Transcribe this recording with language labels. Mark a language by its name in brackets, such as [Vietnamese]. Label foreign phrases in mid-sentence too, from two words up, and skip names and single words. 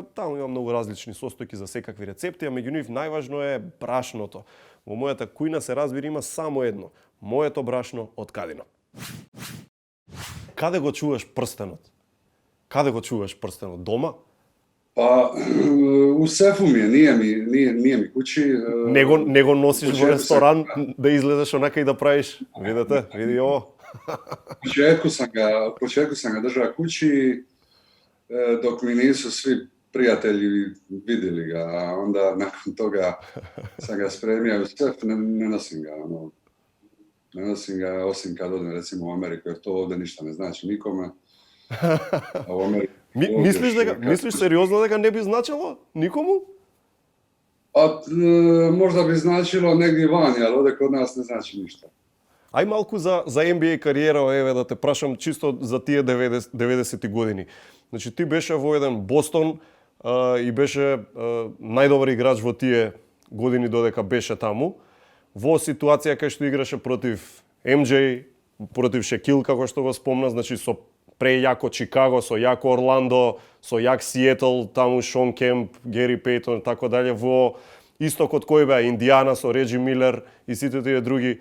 [Macedonian] Таму има многу различни состојки за секакви рецепти, а меѓу нив најважно е брашното. Во мојата кујна се разбира има само едно. Моето брашно од Кадино. Каде го чуваш прстенот? Каде го чуваш прстенот? Дома? [Croatian] Pa, u sefu mi je, nije mi kući. [Macedonian] Не го носиш во ресторан да излезеш онака и да правиш. Видете, [Croatian] vidi ovo. Početku sam ga držao kući, dok mi nisu svi prijatelji vidjeli ga, a onda nakon toga sam ga spremio u sef, ne nosim ga. Ne nosim ga osim kad odem recimo u Ameriku, jer to ovdje ništa ne znači nikome. A u Ameriku [Macedonian] Мислиш сериозно дека не би значило никому? [Croatian] Pa možda bi značilo negdje vani, ali ovdje kod nas ne znači ništa. [Macedonian] Ај малку за NBA кариера, еве да те прашам чисто за тие 90-ти години. Значи ти беше во еден Бостон и беше најдобар играч во тие години додека беше таму. Во ситуација кај што играше против MJ, против Шекил, како што го спомна, значи со прејако Чикаго, со јако Орландо, со јак Сиетл, таму Шон Кемп, Гери Пейтон, [Croatian] tako dalje, [Macedonian] во истокот кој беа Индијана со Реджи Милер и сите тие други.